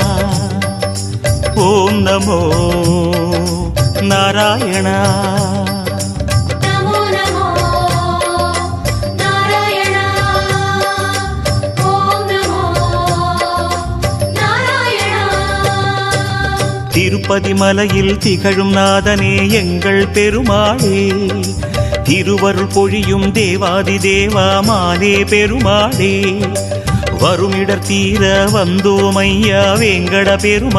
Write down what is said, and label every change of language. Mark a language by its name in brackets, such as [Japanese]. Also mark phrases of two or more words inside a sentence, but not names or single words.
[Sanskrit] ॐ नमो नारायण। नमो नमो नारायण। ॐ नमो नारायण। [Tamil] திருப்பதி மலையில் திகழும் நாதனே எங்கள் பெருமாளே, திருவருள் பொழியும் தேவாதி தேவாமானே பெருமாளே, வருமிடர் தீர வந்தோமையா வேங்கட பெருமா